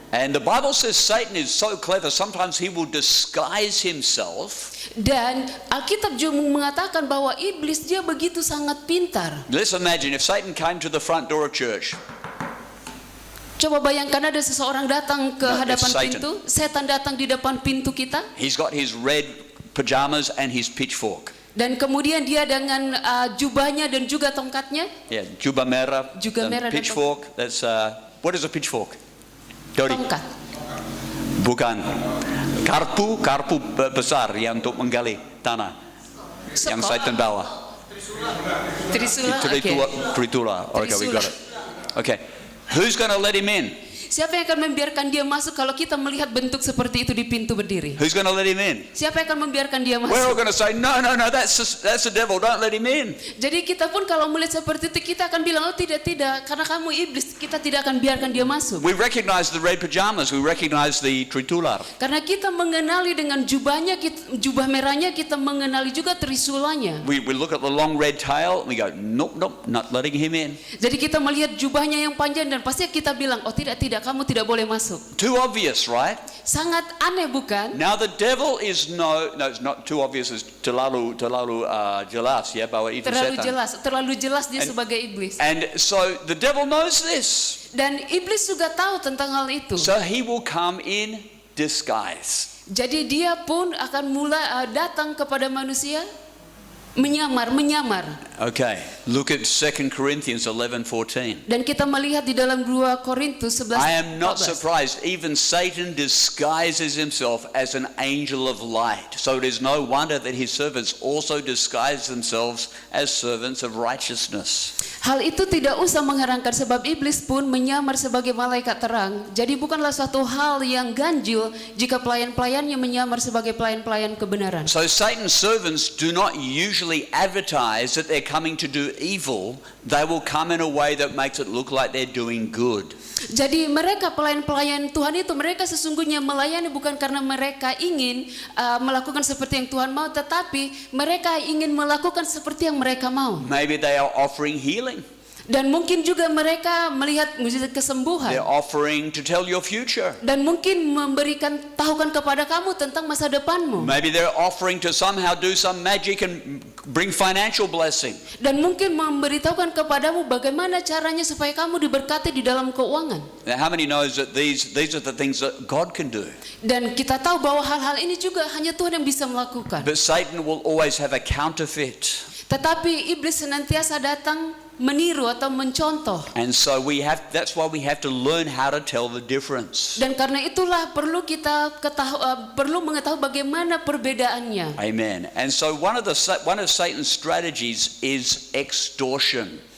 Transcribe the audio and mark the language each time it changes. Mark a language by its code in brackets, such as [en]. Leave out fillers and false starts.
[en] And the Bible says Satan is so clever, sometimes he will disguise himself. [id] Dan Alkitab juga mengatakan bahwa iblis dia begitu sangat pintar. [en] Let's imagine if Satan came to the front door of church. [id] Coba bayangkan ada seseorang datang ke [en] No, [id] hadapan [en] it's Satan. [id] pintu, setan datang di depan pintu kita. [en] He's got his red pajamas and his pitchfork. [id] Dan kemudian dia dengan jubahnya dan juga tongkatnya. Yeah, jubah merah, Juga merah dan [en] pitchfork. That's what is a pitchfork? [id] Dodi. Tongkat. Bukan. Karpu besar yang untuk menggali tanah. Yang Satan bawa. Trisula. Oke. [en] Tritula. Okay, we got it. Okay. Who's going to let him in? [id] Siapa yang akan membiarkan dia masuk kalau kita melihat bentuk seperti itu di pintu berdiri? [en] Who's going to let him in? [id] Siapa yang akan membiarkan dia [en] We're all going to say, no, that's the devil. Don't let him in. [id] Jadi kita pun kalau melihat seperti itu kita akan bilang, oh tidak, karena kamu iblis, kita tidak akan biarkan dia masuk. [en] We recognize the red pajamas. We recognize the tritular. [id] Karena kita mengenali dengan jubahnya, jubah merahnya, kita mengenali juga trisulanya. [en] We look at the long red tail. We go, nope, not letting him in. [id] Jadi kita melihat jubahnya yang panjang dan pasti kita bilang, oh tidak, kamu tidak boleh masuk. [en] Too obvious, right? [id] Sangat aneh bukan? [en] Now the devil is no, it's not too obvious. [id] It's terlalu jelas ya bahwa itu setan. Terlalu jelas dia sebagai iblis. [en] And so the devil knows this. [id] Dan iblis juga tahu tentang hal itu. [en] So he will come in disguise. [id] Jadi dia pun akan mulai datang kepada manusia menyamar. [en] Okay, look at 2 Corinthians 11:14. [id] Dan kita melihat di dalam 2 Korintus 11. [en] I am not surprised, even Satan disguises himself as an angel of light. So it is no wonder that his servants also disguise themselves as servants of righteousness. [id] Hal itu tidak usah mengherankan sebab iblis pun menyamar sebagai malaikat terang. Jadi bukanlah suatu hal yang ganjil jika pelayan-pelayannya menyamar sebagai pelayan-pelayan kebenaran. [en] So Satan's servants do not usually advertise that they're coming to do evil. They will come in a way that makes it look like they're doing good. [id] Jadi mereka pelayan-pelayan Tuhan itu mereka sesungguhnya melayani bukan karena mereka ingin melakukan seperti yang Tuhan mau, tetapi mereka ingin melakukan seperti yang mereka mau. [en] Maybe they are offering healing. [id] Dan mungkin juga mereka melihat mujizat kesembuhan. [en] They're offering to tell your future. [id] Dan mungkin memberikan tahukan kepada kamu tentang masa depanmu. [en] Maybe they're offering to somehow do some magic and bring financial blessing. [id] Dan mungkin memberitahukan kepadamu bagaimana caranya supaya kamu diberkati di dalam keuangan. [en] Now, how many knows that these are the things that God can do? [id] Dan kita tahu bahwa hal-hal ini juga hanya Tuhan yang bisa melakukan. [en] But Satan will always have a counterfeit. [id] Tetapi iblis senantiasa datang meniru atau mencontoh. [en] And so that's why we have to learn how to tell the difference. [id] Dan karena itulah perlu kita perlu mengetahui bagaimana perbedaannya. [en] Amen. And so one of Satan's strategies is extortion.